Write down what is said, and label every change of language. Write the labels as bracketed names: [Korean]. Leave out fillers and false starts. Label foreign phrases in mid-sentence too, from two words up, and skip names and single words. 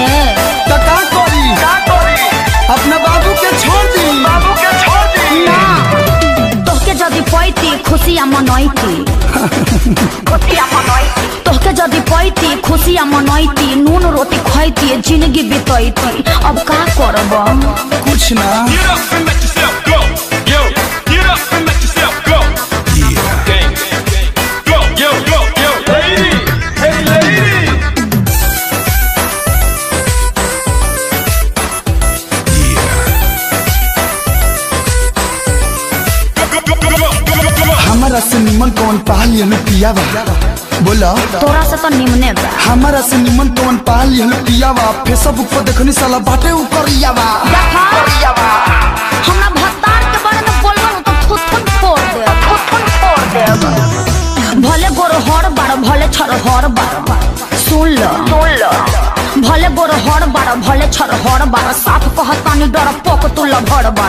[Bhojpuri] तो का करी अपना बाबू के छोड़ दी ना तोहके जदि पैती खुशियाँ मनैती तोहके जदि पैती खुशियाँ मनैती नून रोटी खैती जिंदगी बितैती अब का करब कुछ ना [English] Get up and let yourself go. Yo, get up and let yourself go. Yeah. Gang. Go, yo, lady. Hey, lady. Go. [Bhojpuri] हमारा से निमन कौन पाल ये पियावा बोला तोरा से तो निमने बा हमारा से निमन कौन पाल ये पियावा फेसबुक पर देखनी साला बाटे उ करियावा देखा हमरा भत्तार के बारे में बोलबो तो थुथुन फोड़ दे भले गोर हर बार भले छर हर बार सुन ल भले गोर हर बार भले छर हर बार साफ कहतानी डर पोक तू लभड़ बार